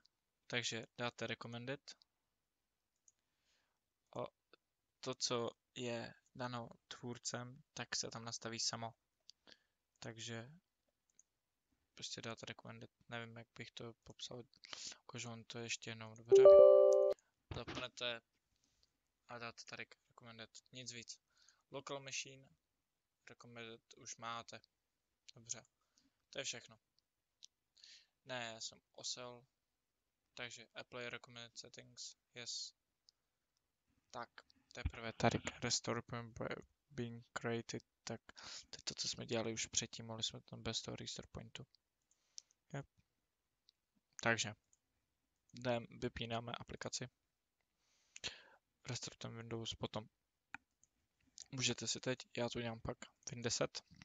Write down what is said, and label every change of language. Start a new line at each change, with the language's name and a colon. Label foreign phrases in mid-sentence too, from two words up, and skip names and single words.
Czech: Takže dáte recommended. To, co je dano tvůrcem, tak se tam nastaví samo. Takže prostě dáte recommended. Nevím, jak bych to popsal. Jakože on to ještě jednou, dobře? Zapnete a dáte tady recommended. Nic víc.
English: Local machine, recommended
Czech: už máte. Dobře. To je všechno. Ne, já jsem osel.
English: Takže apply recommended settings. Yes.
Czech: Tak, teprve tady
English: restore point being created.
Czech: Tak, to je to, co jsme dělali už předtím. Mohli jsme tam bez toho
English: restore pointu. Yep.
Czech: Takže vypínáme aplikaci. Restartujeme Windows potom. Můžete si teď, já to dělám pak Win 10.